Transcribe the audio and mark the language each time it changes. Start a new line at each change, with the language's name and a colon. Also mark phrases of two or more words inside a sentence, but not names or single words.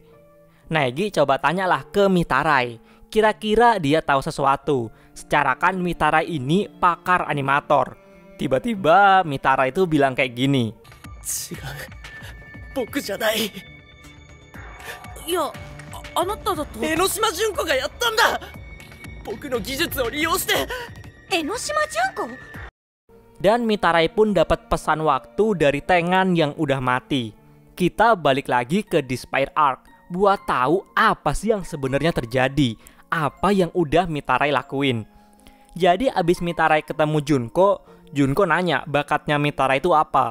Indonesian: Naegi coba tanyalah ke Mitarai. Kira-kira dia tahu sesuatu. Secara kan Mitarai ini pakar animator. Tiba-tiba Mitarai itu bilang kayak gini. Ya,
Japanese: あなただと江ノ島純子がやったんだ。僕の技術を利用して江ノ島純子。
Indonesian: Dan Mitarai pun dapat pesan waktu dari Tengan yang udah mati. Kita balik lagi ke Despair Arc buat tahu apa sih yang sebenarnya terjadi, apa yang udah Mitarai lakuin. Jadi abis Mitarai ketemu Junko, Junko nanya bakatnya Mitarai itu apa.